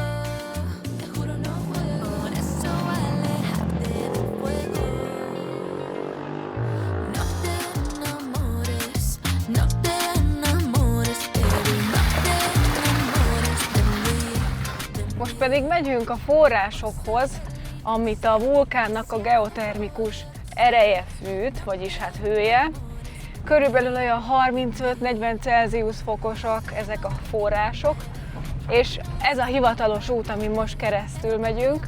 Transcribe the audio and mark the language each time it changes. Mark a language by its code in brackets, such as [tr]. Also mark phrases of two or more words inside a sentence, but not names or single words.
[es] Te juro no puedo. Por eso aléjate del fuego. No te enamores, no te enamores, baby. No te enamores de mí. [hu] Most pedig megyünk a forrásokhoz, amit a vulkánnak a geotermikus ereje fűt, vagyis hát hője. Körülbelül olyan 35-40 Celsius fokosak ezek a források, és ez a hivatalos út, amin most keresztül megyünk.